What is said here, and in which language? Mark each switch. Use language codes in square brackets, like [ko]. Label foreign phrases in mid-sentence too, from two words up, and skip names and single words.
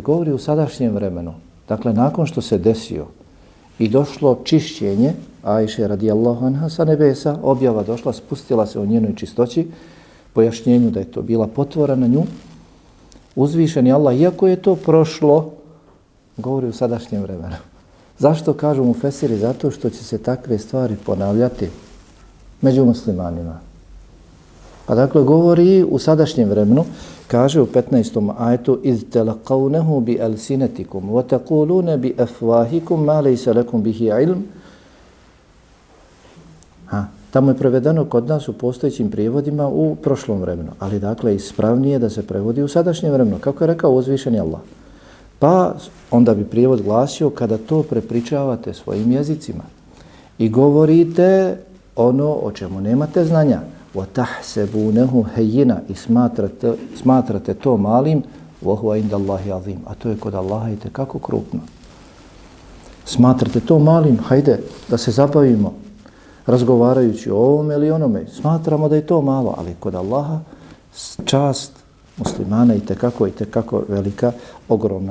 [bs] Govori u sadašnjem vremenu. Dakle, nakon što se desio i došlo čišćenje Ajše [ar] رضي الله عنها [bs] sa nebesa, objava došla, spustila se o njenoj čistoći, pojašnjenju da je to bila potvora na nju, uzvišeni Allah, iako je to prošlo, govori u sadašnjem vremenu. Zašto kažu mufesiri? Zato što će se takve stvari ponavljati među muslimanima. Pa dakle, govori u sadašnjem vremenu, kaže u 15. [ar] ajetu: إذ تلقونه بألسنتكم وتقولون بأفواهكم ما ليس لكم به علم. [bs] Tamo je prevedeno kod nas u postojećim prijevodima u prošlom vremenu, ali dakle ispravnije da se prevodi u sadašnjem vremenu, kako je rekao uzvišeni Allah. Pa onda bi prijevod glasio: kada to prepričavate svojim jezicima i govorite ono o čemu nemate znanja, [ar] وَتَحْسَبُونَهُ هَيِّنَا, [bs] i smatrate to malim, [ar] وَهُوَ عِنْدَ اللَّهِ عَظِيمٌ, [bs] a to je kod Allaha itekako krupno. Smatrate to malim, hajde da se zabavimo razgovarajući o ovome ili onome, smatramo da je to malo, ali kod Allaha čast muslimana i tekako velika, ogromna.